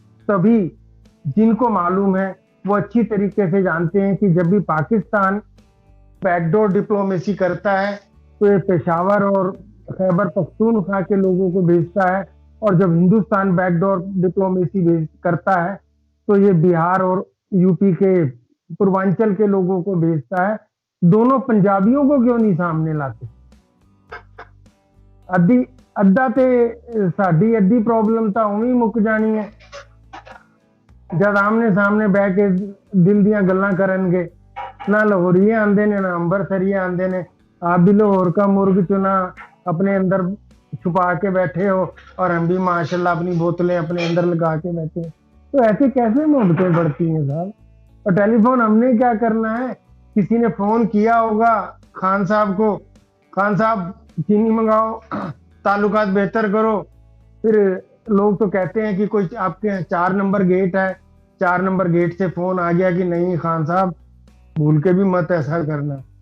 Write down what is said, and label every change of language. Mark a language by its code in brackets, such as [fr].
[hi] तभी जिनको मालूम है वो अच्छी तरीके से जानते हैं कि जब भी पाकिस्तान बैकडोर डिप्लोमेसी करता है तो ये पेशावर और खैबर पख्तूनख्वा के लोगों को भेजता है, और जब हिंदुस्तान बैकडोर डिप्लोमेसी करता है तो ये बिहार और यूपी के पूर्वांचल के लोगों को भेजता है। दोनों पंजाबियों को क्यों नहीं सामने लाते? [pa] ਅੱਧਾ ਤੇ ਸਾਡੀ ਅੱਧੀ ਪ੍ਰੋਬਲਮ ਤਾਂ ਉਵੇਂ ਹੀ ਮੁੱਕ ਜਾਣੀ ਹੈ ਜਦ ਆਮਨੇ ਸਾਹਮਣੇ ਬਹਿ ਕੇ ਦਿਲ ਦੀਆਂ ਗੱਲਾਂ ਕਰਨਗੇ। ना लाहौरिये आंदे ने [hi] ना अंबरसरिये आंदे ने, आप भी लाहौर का मुर्ग चुना अपने अंदर छुपा के बैठे हो और हम भी माशाल्लाह अपनी बोतलें अपने अंदर लगा के बैठे। तो ऐसे कैसे मोहब्बतें बढ़ती हैं साहब? और टेलीफोन हमने क्या करना है, किसी ने फोन किया होगा खान साहब को, खान साहब चीनी मंगाओ, ताल्लुकात बेहतर करो, फिर लोग तो कहते हैं कि कोई आपके 4 नंबर गेट है, 4 नंबर गेट से फोन आ गया कि नहीं खान साहब भूल के भी मत ऐसा करना।